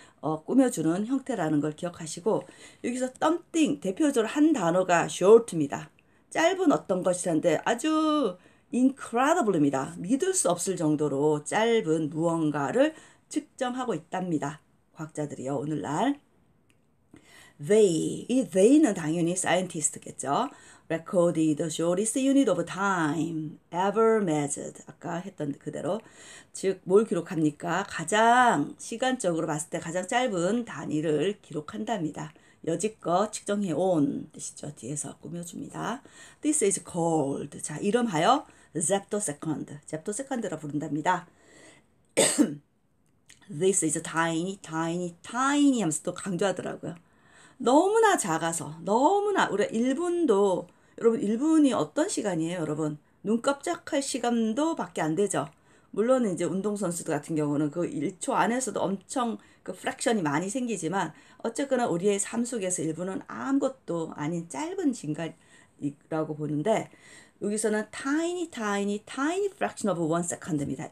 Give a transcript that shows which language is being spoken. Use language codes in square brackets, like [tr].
[ko] 꾸며주는 형태라는 걸 기억하시고 여기서 something 대표적으로 한 단어가 short입니다. 짧은 어떤 것이란데 아주 incredible입니다. 믿을 수 없을 정도로 짧은 무언가를 측정하고 있답니다. 과학자들이요. 오늘날 이 they는 당연히 scientist겠죠. [en] recorded the shortest unit of time ever measured. [ko] 아까 했던 그대로 즉 뭘 기록합니까? 가장 시간적으로 봤을 때 가장 짧은 단위를 기록한답니다. 여지껏 측정해 온 뜻이죠. 뒤에서 꾸며줍니다. [en] This is called. [ko] 자, 이름하여 잽토세컨드. 잽토세컨드라 부른답니다. [en] This is tiny, tiny, tiny [ko] 하면서 또 강조하더라고요. 너무나 작아서 너무나 우리가 1분도 여러분 1분이 어떤 시간이에요 여러분? 눈 깜짝할 시간도 밖에 안 되죠. 물론 이제 운동선수들 같은 경우는 그 1초 안에서도 엄청 그 프랙션이 많이 생기지만 어쨌거나 우리의 삶 속에서 1분은 아무것도 아닌 짧은 시간이라고 보는데 여기서는 [en] tiny tiny tiny fraction of 1 second [ko] 입니다.